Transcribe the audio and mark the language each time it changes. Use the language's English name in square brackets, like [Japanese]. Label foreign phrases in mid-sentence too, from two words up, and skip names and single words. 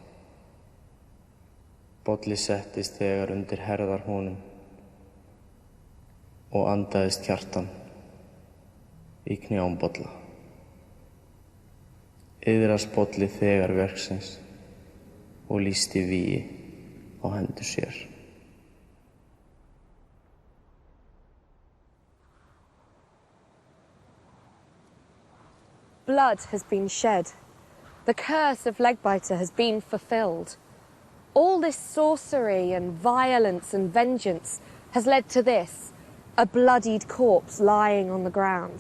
[Icelandic] Bolli settist þegar undir herðar honum og andaðist kjartan í knjám Bolla. Iðrast Bolli þegar verksins og lýsti vígi á hendur sér. [English] Blood has been shed. The curse of Legbiter has been fulfilled. All this sorcery and violence and vengeance has led to this, a bloodied corpse lying on the ground.